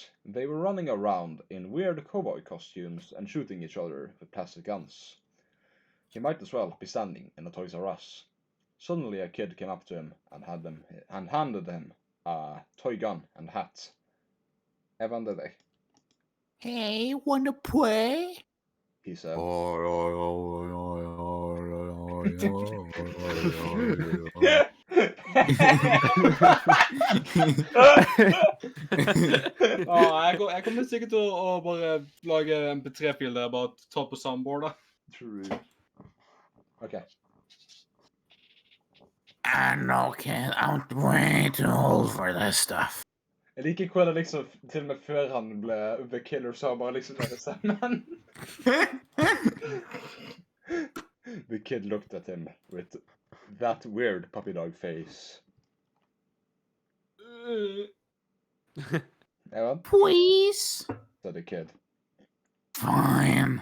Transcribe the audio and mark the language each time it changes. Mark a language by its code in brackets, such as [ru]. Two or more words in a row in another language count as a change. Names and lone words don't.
[en] They were running around in weird cowboy costumes and shooting each other with plastic guns. He might as well be standing in a Toys R Us. Suddenly a kid came up to him and handed him a toy gun and hat. Evan did they? Hey, wanna play? He said. [no] Jeg kommer sikkert til å bare lage MP3-fil der, bare ta på soundboard da. [en] True. Okay. I know, kid. I'm way too old for this stuff. [no] Jeg liker hvordan liksom, til og med før han ble The Killer, så bare liksom det sammen. [en] The kid looked at him with that weird puppy dog face. Evan? Please? Said the kid. Fine.